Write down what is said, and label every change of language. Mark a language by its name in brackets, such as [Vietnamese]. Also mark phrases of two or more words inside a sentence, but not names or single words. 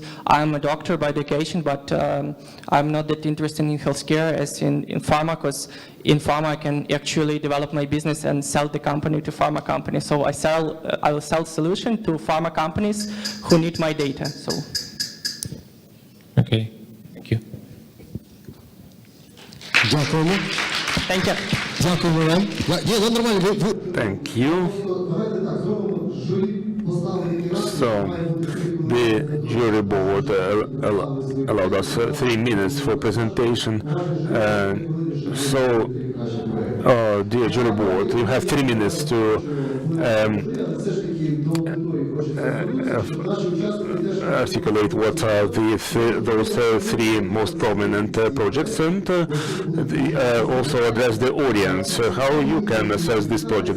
[English] I'm a doctor by education, but I'm not that interested in healthcare as in pharma, because in pharma I can actually develop my business and sell the company to pharma companies. So I will sell solution to pharma companies who need my data. So. Okay. Thank you. [Ukrainian] Дякуємо. [English] Thank you. [Ukrainian] Дякуємо вам. Нормально. [English] Thank you. So, the jury board allowed us 3 minutes for presentation. Dear jury board, you have 3 minutes to articulate what are those 3 most prominent projects, and also address the audience, how you can assess these projects.